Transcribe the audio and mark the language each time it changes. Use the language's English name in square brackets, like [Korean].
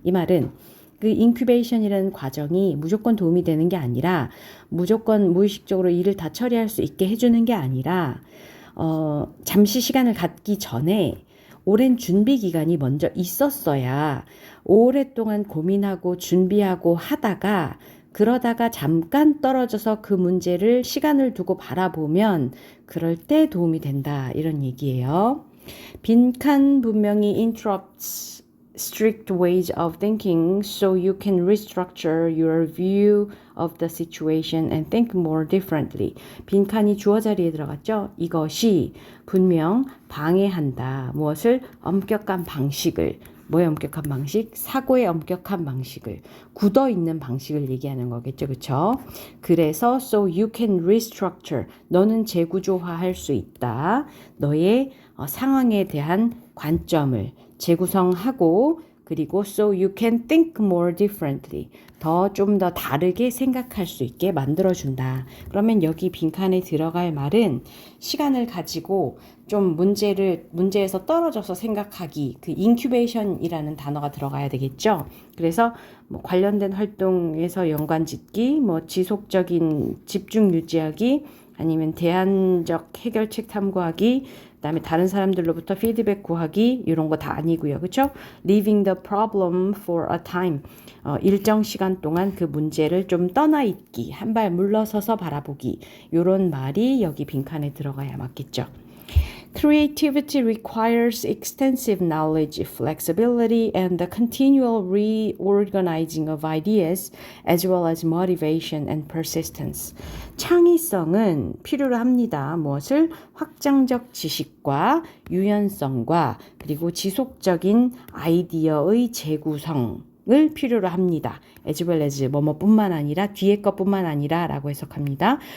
[Korean] 이 말은 그 인큐베이션이라는 과정이 무조건 도움이 되는 게 아니라 무조건 무의식적으로 일을 다 처리할 수 있게 해주는 게 아니라 잠시 시간을 갖기 전에 오랜 준비 기간이 먼저 있었어야 오랫동안 고민하고 준비하고 하다가 그러다가 잠깐 떨어져서 그 문제를 시간을 두고 바라보면 그럴 때 도움이 된다. 이런 얘기예요. 빈칸 분명히 [English] interrupts strict ways of thinking so you can restructure your view of the situation and think more differently. [Korean] 빈칸이 주어 자리에 들어갔죠? 이것이 분명 방해한다. 무엇을? 엄격한 방식을. 뭐의 엄격한 방식? 사고의 엄격한 방식을. 굳어있는 방식을 얘기하는 거겠죠. 그쵸? 그래서 [English] so you can restructure. [Korean] 너는 재구조화할 수 있다. 너의 상황에 대한 관점을 재구성하고 그리고 [English] so you can think more differently. [Korean] 좀 더 다르게 생각할 수 있게 만들어준다. 그러면 여기 빈칸에 들어갈 말은 시간을 가지고 좀 문제에서 떨어져서 생각하기, 그 인큐베이션이라는 단어가 들어가야 되겠죠. 그래서 뭐 관련된 활동에서 연관 짓기, 뭐 지속적인 집중 유지하기, 아니면 대안적 해결책 탐구하기, 그다음에 다른 사람들로부터 피드백 구하기 이런 거 다 아니고요. 그렇죠? [English] Leaving the problem for a time. [Korean] 일정 시간 동안 그 문제를 좀 떠나 있기, 한 발 물러서서 바라보기. 이런 말이 여기 빈칸에 들어가야 맞겠죠. [English] Creativity requires extensive knowledge, flexibility, and the continual reorganizing of ideas, as well as motivation and persistence. [Korean] 창의성은 필요로 합니다. 무엇을? 확장적 지식과 유연성과 그리고 지속적인 아이디어의 재구성을 필요로 합니다. [English] as well as [Korean] 뭐뭐뿐만 아니라 뒤에 것뿐만 아니라 라고 해석합니다.